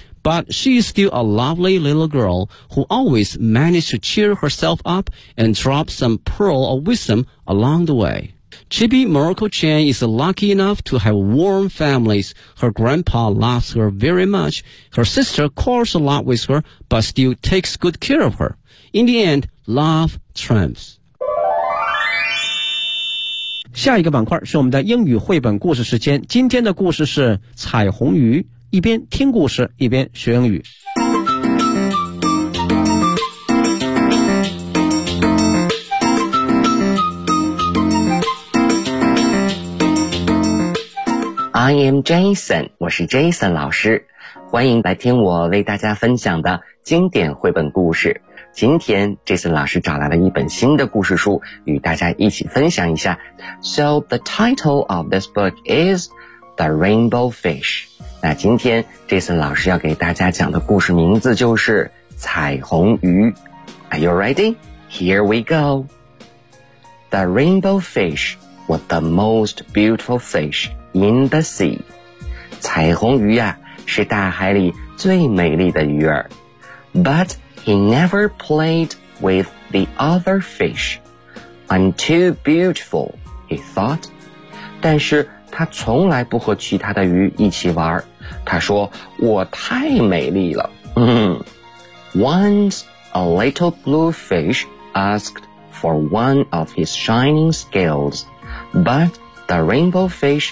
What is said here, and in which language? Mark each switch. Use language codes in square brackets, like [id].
[en] But she is still a lovely little girl who always managed to cheer herself up and drop some pearl of wisdom along the way. Chibi Morocco Chan is lucky enough to have warm families. Her grandpa loves her very much. Her sister quarrels a lot with her, but still takes good care of her. In the end, love triumphs. [zh] 下一个板块是我们的英语绘本故事时间。今天的故事是彩虹鱼，一边听故事一边学英语。 [en] I am Jason, [zh] 我是 Jason 老师，欢迎来听我为大家分享的经典绘本故事。今天 Jason 老师找来了一本新的故事书与大家一起分享一下。 [en] So the title of this book is The Rainbow Fish. [zh] 那今天 Jason 老师要给大家讲的故事名字就是彩虹鱼。 [en] Are you ready? Here we go. The Rainbow Fish was the most beautiful fish in the sea. [zh] 彩虹鱼啊，是大海里最美丽的鱼儿。 [en] ButHe never played with the other fish. I'm too beautiful, he thought. [zh] 但是他从来不和其他的鱼一起玩。他说，我太美丽了。 [en] Once a little blue fish asked for one of his shining scales, but the rainbow fish